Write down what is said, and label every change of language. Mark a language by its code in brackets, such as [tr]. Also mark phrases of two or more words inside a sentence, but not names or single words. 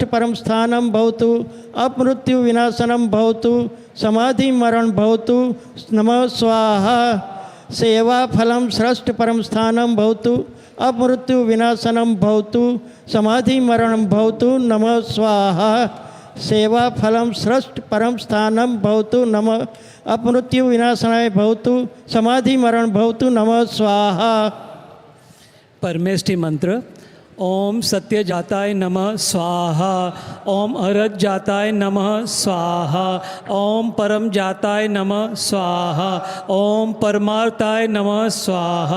[sa] પરમ સ્થાનમ ભવતુ અપમૃત્યુ વિનાશનમ ભવતુ સમાધિ મરણ ભવતુ નમઃ સ્વાહા સેવાફલમ શ્રેષ્ઠ પરમ સ્થાનમ ભવતુ અપમૃત્યુ વિનાશનમ ભવતુ સમાધિ મરણમ ભવતુ નમઃ સ્વાહા સેવાફલમ શ્રેષ્ઠ પરમ સ્થાનમ ભવતુ નમઃ અપમૃત્યુ વિનાશનાય ભવતુ સમાધિ મરણ ભવતુ નમઃ સ્વાહા. परमेष्टि मंत्र. ओम सत्य जाताय नमः स्वाहा. ओम अरज जाताय नमः स्वाहा. ओम परम जाताय नमः स्वाहा. ओम परमार्थाय नमः स्वाहा.